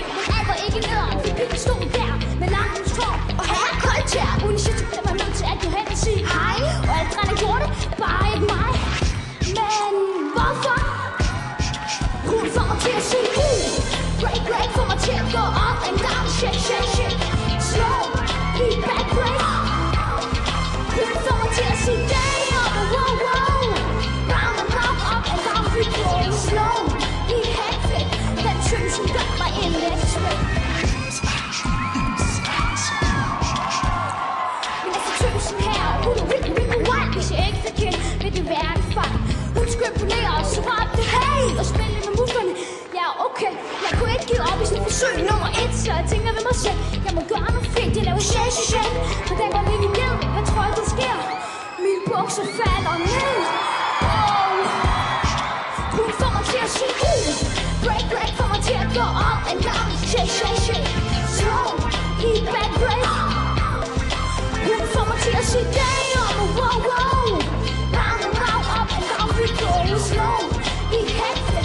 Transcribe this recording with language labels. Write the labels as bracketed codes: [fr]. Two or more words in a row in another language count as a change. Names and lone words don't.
[da] Men alt var ikke nederen, for pigen stod der med langens tår og her koldt tær. Unisæt blev mig nødt til at gå hen og sige hej. Og alle drenge gjorde det, bare ikke mig. Men hvorfor? Hun får mig til at sige [en] break, break, [da] får mig til at gå op [en] and down, shake, shake, shake. Slow, beat, back, break. [da] Hun får mig til at sige [en] damn, wow, wow. Round and round, up and down, we go. Slow, beat, [da] hektik. Den tøs, hun gør mig elektrik. Men altså tøsen her, hun er rigtig, rigtig wild. Hvis jeg ikke fik hende, vil det være en fejl. Hun skulle imponere os, så råbte hey og spille med musklerne. Ja, okay, jeg kunne ikke give op i sådan et forsøg nummer 1. Så jeg tænker ved mig selv, jeg må gøre noget fint. Jeg laver [en] shake, shake, shake. [da] Men den går lige ned, hvad tror jeg, der sker? Mine bukser falder ned. Oh. Hun får mig til at sige [en] break, break, [da] får mig til at gå op [en] and down, shake, shake, shake. Slow, beat, back, break. [da] Hun får mig til at sige [en] damn, wow, wow. Round and round, up and down, we go. Slow, beat, [da] hektik.